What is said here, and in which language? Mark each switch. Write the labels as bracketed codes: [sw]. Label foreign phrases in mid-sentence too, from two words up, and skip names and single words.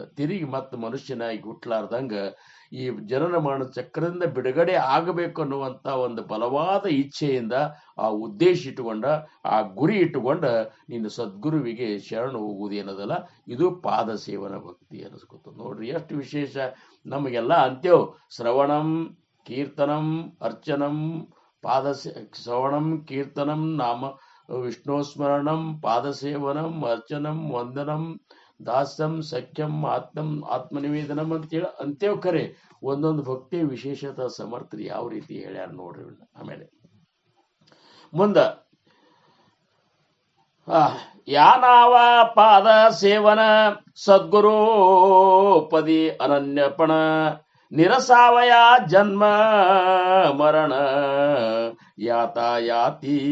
[kn] ತಿರುಗಿ ಮತ್ತೆ ಮನುಷ್ಯನಾಗಿ ಹುಟ್ಲಾರ್ದಂಗ ಈ ಜನನ ಮರಣ ಚಕ್ರದಿಂದ ಬಿಡುಗಡೆ ಆಗಬೇಕು ಅನ್ನುವಂತ ಒಂದು ಬಲವಾದ ಇಚ್ಛೆಯಿಂದ ಆ ಉದ್ದೇಶ ಇಟ್ಟುಕೊಂಡ, ಆ ಗುರಿ ಇಟ್ಟುಕೊಂಡ ನೀನು ಸದ್ಗುರುವಿಗೆ ಶರಣ ಹೋಗುವುದೇನದಲ್ಲ, ಇದು ಪಾದ ಸೇವನ ಭಕ್ತಿ ಅನಿಸ್ಕೊತ. ನೋಡ್ರಿ ಎಷ್ಟು ವಿಶೇಷ. ನಮಗೆಲ್ಲ ಅಂತೇವ್ [sa] ಶ್ರವಣಂ ಕೀರ್ತನಂ ಅರ್ಚನಂ ಶ್ರವಣಂ ಕೀರ್ತನಂ ನಾಮ ವಿಷ್ಣು ಸ್ಮರಣಂ ಪಾದಸೇವನಂ ಅರ್ಚನಂ ವಂದನಂ ದಾಸ್ಯಂ ಸಖ್ಯಂ ಆತ್ಮನಿವೇದನಂ [kn] ಅಂತೇಳಿ ಅಂತೇವ್. ಖರೆ ಒಂದೊಂದು ಭಕ್ತಿ ವಿಶೇಷತ ಸಮರ್ಥರು ಯಾವ ರೀತಿ ಹೇಳ್ಯಾರ ನೋಡ್ರಿ. ಆಮೇಲೆ ಮುಂದ [mr] यानाव पाद सेवन सद्गुरु पदी अनन्यपण, निरसावया जन्म मरण यातायाती.